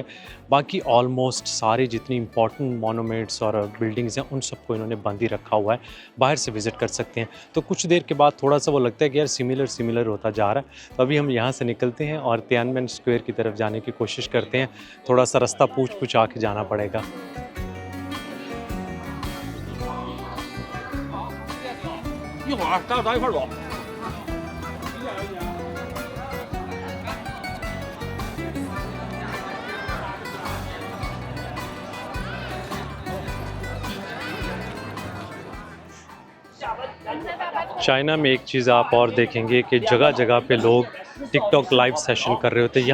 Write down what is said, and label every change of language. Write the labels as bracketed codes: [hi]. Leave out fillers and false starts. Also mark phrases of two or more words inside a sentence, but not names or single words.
[hi] बाकी ऑलमोस्ट सारे जितनी [en] important monuments [hi] और बिल्डिंग्स हैं उन सबको इन्होंने बंद ही रखा हुआ है, बाहर से विज़िट कर सकते हैं। तो कुछ देर के बाद थोड़ा सा वो लगता है कि यार सिमिलर होता जा रहा है। तो अभी हम यहाँ से निकलते हैं और तियानमेन स्क्वायर की तरफ जाने की कोशिश करते हैं। थोड़ा सा रास्ता पूछ के जाना पड़ेगा। [zh] 一会儿，咱一块儿走。 [hi] चाइना में एक चीज़ आप और देखेंगे कि जगह जगह पे लोग टिकटॉक [en] live session [hi] कर रहे होते हैं।